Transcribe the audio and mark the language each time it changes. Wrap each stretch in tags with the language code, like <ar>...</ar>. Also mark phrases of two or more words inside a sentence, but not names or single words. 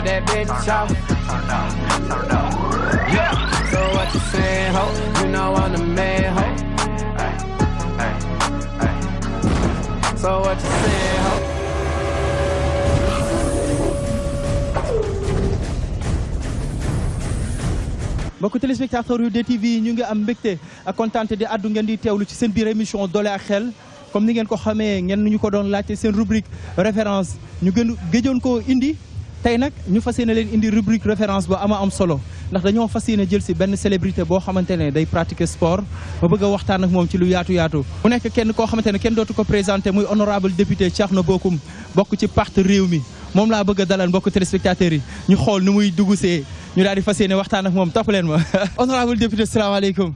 <en>bitch out. Yeah. So what you saying, ho? You know I'm the man, ho. So what you saying, ho?</en> <wo>mbokku téléspectateurs yu DTV ñu ngi am mbégte ak kontaante di addu ngeen di teewlu ci seen biir émission doole ak xel comme ni ngeen ko xamee ngeen ñu ko doon laajte seen</wo> <fr>rubrique référence</fr> <wo>ñu gëjoon ko indi tey nag ñu fas yéene leen indi</wo> <fr>rubrique référence</fr> <wo>ba ama am solo ndax dañoo fas yéene jël si benn célébrité boo xamante ne day</wo> <fr>pratiquer sport</fr> <wo>ma bëgg a waxtaan ak moom ci lu yaatu yaatu mu nekk kenn koo xamante ne kenn dootu ko présenté muy</wo> <fr>honorable député</fr> <wo>Thierno Bocoum bokk ci parti réew mi moom laa bëgg a dalal mbokku téléspectateurs yi ñu xool nu muy dugusee ñu daal di fas yéene waxtaan ak moom topp leen ma</wo> <fr>honorable député</fr> <wo>salaamaaleykum.</wo>